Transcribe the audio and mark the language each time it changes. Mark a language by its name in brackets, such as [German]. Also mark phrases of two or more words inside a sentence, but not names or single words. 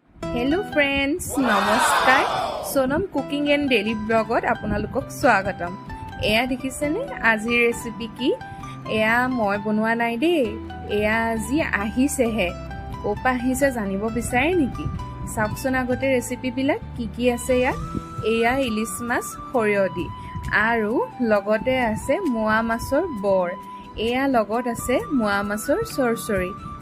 [English] Hello friends [Assamese] নমস্কাৰ সোনম কুকিং এণ্ড ডেইলি ব্লগত আপোনালোকক স্বাগতম। এয়া দেখিছেনে আজিৰ ৰেচিপি কি এয়া মই বনোৱা নাই দে एया আজি আহিছেহে কোপা আহিছে জানিব বিচাৰে নেকি সাবচোন আগতে ৰেচিপি বিলাক কি আছে এয়া ইলিশ মাছ সৰিয়হ দি আৰু লগতে আছে মোৱা মাছৰ বৰ এয়া লগত আছে মোৱা মাছৰ চৰচৰি